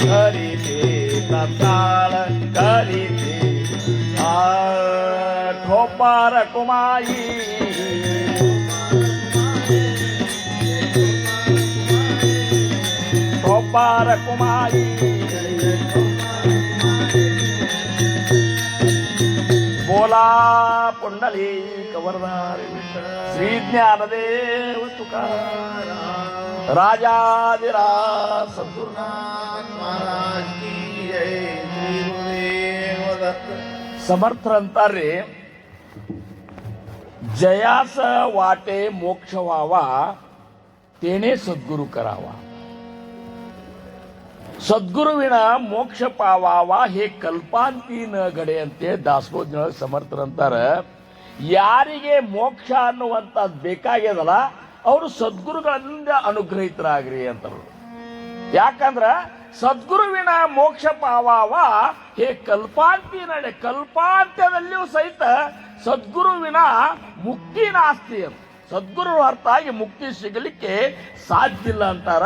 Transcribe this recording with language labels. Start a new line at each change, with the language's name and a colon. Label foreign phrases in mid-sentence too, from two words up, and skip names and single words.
Marathi: ಕರಿತೆ ತತ್ತಾಳ ಕರಿತೆ ಆ ಠೋಪಾರ ಕುಮಾಯಿ ಠೋಪಾರ ಕುಮಾಯಿ बोला पुंडली कवरदारी श्री ज्ञानदेव तुकाराम राजाधिराज सद्गुरुनाथ महाराज की जय श्री गुरुदेव दत्त समर्थರಂತಾರೆ जयास वाटे मोक्ष व्हावा तेने सद्गुरु करावा सद्गुरुविन मोक्ष पावाव हे कल्पांति न गडे
Kannada: ಅಂತೆ ದಾಸಬೋಧನೊಳಗೆ ಸಮರ್ಥರಂತಾರ ಯಾರಿಗೆ ಮೋಕ್ಷ ಅನ್ನುವಂಥದ್ದು ಬೇಕಾಗ್ಯದಲ್ಲ ಅವರು ಸದ್ಗುರುಗಳಿಂದ ಅನುಗ್ರಹಿತರಾಗ್ರಿ ಅಂತಾರೆ. ಯಾಕಂದ್ರ
Marathi: सद्गुरुविन मोक्ष पावाव हे कल्पांति नडे
Kannada: ಕಲ್ಪಾಂತ್ಯದಲ್ಲಿಯೂ ಸಹಿತ ಸದ್ಗುರುವಿನ ಮುಕ್ತಿ ನಾಸ್ತಿ ಅಂತ ಸದ್ಗುರು ಅರ್ಥ ಆಗಿ ಮುಕ್ತಿ ಸಿಗಲಿಕ್ಕೆ ಸಾಧ್ಯ ಇಲ್ಲ ಅಂತಾರ.